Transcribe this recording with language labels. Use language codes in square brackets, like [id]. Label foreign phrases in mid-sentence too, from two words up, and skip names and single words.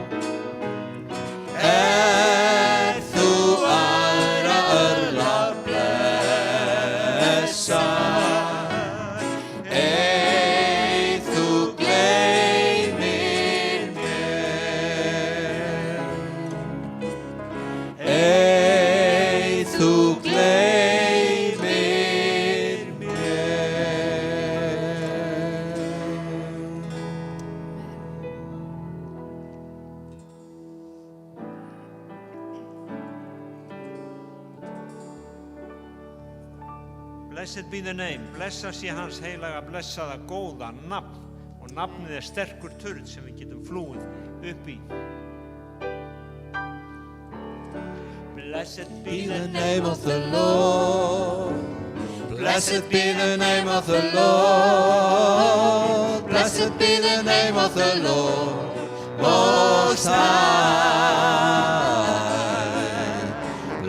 [is] Þú aðra örlát blessa, ei þú gleymir mér. Ei þú gleymir mér. [en] Blessed be the name, [is] blessa sé hans heilaga, blessaða, góða nafn og nafnið sterkur turn sem við getum flúið upp í. [en] Blessed be the name of the Lord. Blessed be the name of the Lord. Blessed be the name of the Lord Most High.